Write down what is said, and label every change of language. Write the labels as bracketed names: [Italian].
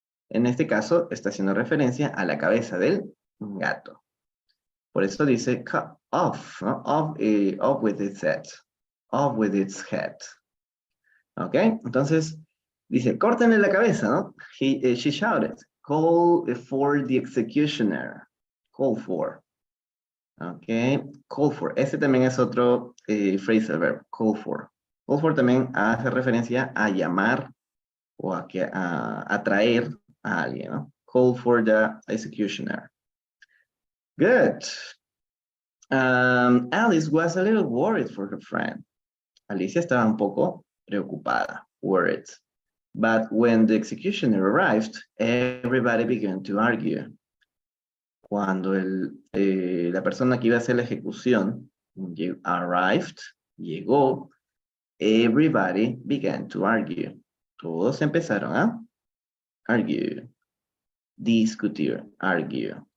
[Spanish] En este caso está haciendo referencia a la cabeza del gato. Por eso dice [English] cut off, ¿no? Off with its head. Off with its head. ¿Ok? [Spanish] Entonces, dice, córtenle la cabeza, ¿no? [English] She shouted, call for the executioner. Call for. ¿Ok? Call for. [Spanish] Ese también es otro phrasal verb, call for. Call for también hace referencia a llamar o a atraer a alguien, ¿no? [English] Call for the executioner. Good. Alice was a little worried for her friend. [Spanish] Alicia estaba un poco preocupada, [English] worried. But when the executioner arrived, everybody began to argue. [Spanish] Cuando la persona que iba a hacer la ejecución arrived, llegó, [English] everybody began to argue. [Spanish] Todos empezaron a argue, discutir, argue.